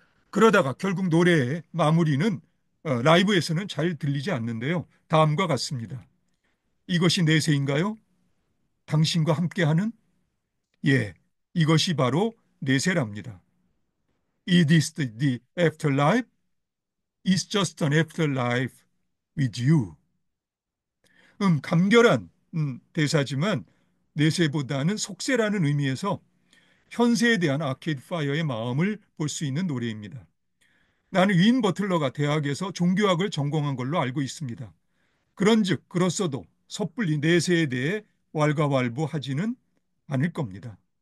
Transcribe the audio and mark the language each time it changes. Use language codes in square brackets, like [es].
[ko] 그러다가 결국 노래의 마무리는 라이브에서는 잘 들리지 않는데요. 다음과 같습니다. 이것이 내세인가요? 당신과 함께하는? 예, 이것이 바로 내세랍니다. [en] Is this the afterlife? It's just an afterlife with you. [ko] 감결한 대사지만 내세보다는 속세라는 의미에서 현세에 대한 아케이드 파이어의 마음을 볼 수 있는 노래입니다. 나는 윈 버틀러가 대학에서 종교학을 전공한 걸로 알고 있습니다. 그런즉 그렇소도 섣불리 내세에 대해 왈가왈부하지는 않을 겁니다.